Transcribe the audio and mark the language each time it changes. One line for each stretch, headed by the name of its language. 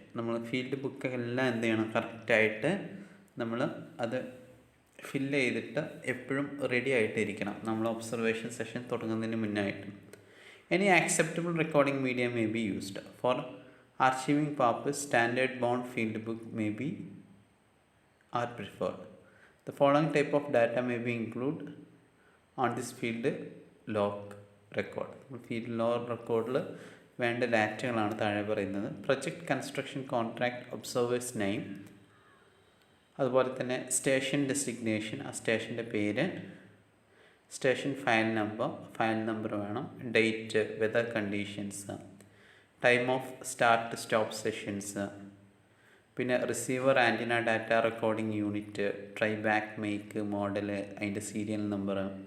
Malayalam: നമ്മൾ ഫീൽഡ് ബുക്കെല്ലാം എന്ത് ചെയ്യണം, കറക്റ്റായിട്ട് നമ്മൾ അത് ഫില്ല് ചെയ്തിട്ട് എപ്പോഴും റെഡി ആയിട്ടിരിക്കണം, നമ്മൾ ഒബ്സർവേഷൻ സെഷൻ തുടങ്ങുന്നതിന് മുന്നായിട്ട്.
English: Any acceptable recording medium may be used for archiving purpose. Standard bound field book may be are preferred. The following type of data may be included on this field log record.
Malayalam: Field log റെക്കോർഡിൽ വേണ്ട ഡാറ്റകളാണ് താഴെ പറയുന്നത്. Project construction contract, observers name, അതുപോലെ തന്നെ station designation, ആ സ്റ്റേഷൻ്റെ പേര്, station file number വേണം, date, weather conditions, time of start stop sessions, പിന്നെ receiver antenna data recording unit, try back, make, model, അതിൻ്റെ സീരിയൽ നമ്പർ,